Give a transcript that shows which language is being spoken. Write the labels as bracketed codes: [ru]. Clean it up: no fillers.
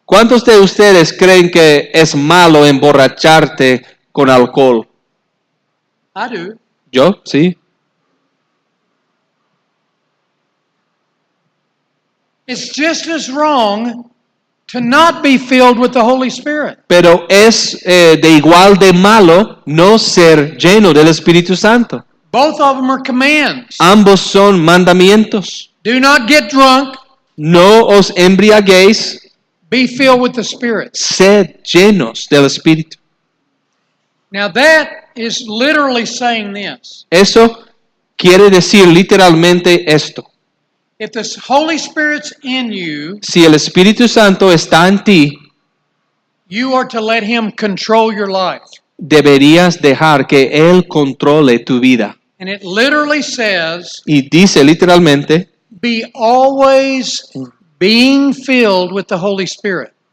[es] ¿Cuántos de ustedes creen que es malo emborracharte con alcohol? [en] I do. [es] ¿Yo? Sí. [en] It's just as wrong to not be filled with the Holy Spirit. [es] Pero es de igual de malo no ser lleno del Espíritu Santo. [en] Both of them are commands. [es] Ambos son mandamientos. [en] Do not get drunk, [es] No os embriaguéis, [en] be filled with the Spirit. [es] sed llenos del Espíritu. [en] Now that is literally saying this. [es] Eso quiere decir literalmente esto. [en] If the Holy Spirit's in you, [es] Si el Espíritu Santo está en ti, [en] you are to let Him control your life. [es] deberías dejar que Él controle tu vida. [en] And it literally says, [es] Y dice literalmente, [en] be always being filled with the Holy Spirit.